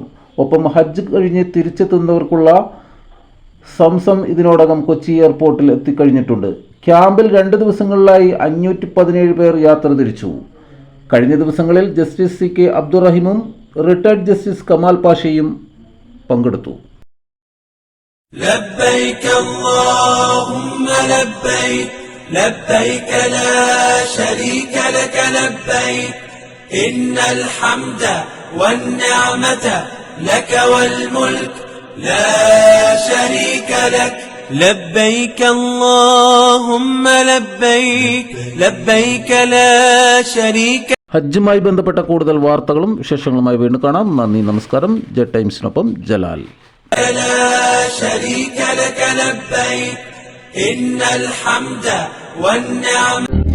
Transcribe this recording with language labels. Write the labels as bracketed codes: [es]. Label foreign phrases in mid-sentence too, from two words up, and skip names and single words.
[ml] ഒപ്പം ഹജ്ജ് കഴിഞ്ഞ് തിരിച്ചെത്തുന്നവർക്കുള്ള സംസം ഇതിനോടകം കൊച്ചി എയർപോർട്ടിൽ എത്തിക്കഴിഞ്ഞിട്ടുണ്ട്. ക്യാമ്പിൽ 2 ദിവസങ്ങളിലായി 517 പേർ യാത്ര തിരിച്ചു. കഴിഞ്ഞ ദിവസങ്ങളിൽ ജസ്റ്റിസ് CK അബ്ദുറഹിമും റിട്ടയർഡ് ജസ്റ്റിസ് കമാൽ പാഷയും പങ്കെടുത്തു. [ar] لبيك اللهم لبيك لبيك لا شريك لك لبيك إن الحمد والنعمة لك والملك لا شريك لك لبيك اللهم لبيك لبيك لا شريك. [ml] ഹജ്ജുമായി ബന്ധപ്പെട്ട കൂടുതൽ വാർത്തകളും വിശേഷങ്ങളുമായി വീണ്ടും കാണാം. നന്ദി, നമസ്കാരം. ജെ ടൈംസിനൊപ്പം ജലാൽ. [ar] لا شريك لك لبيك إن الحمد والنعمة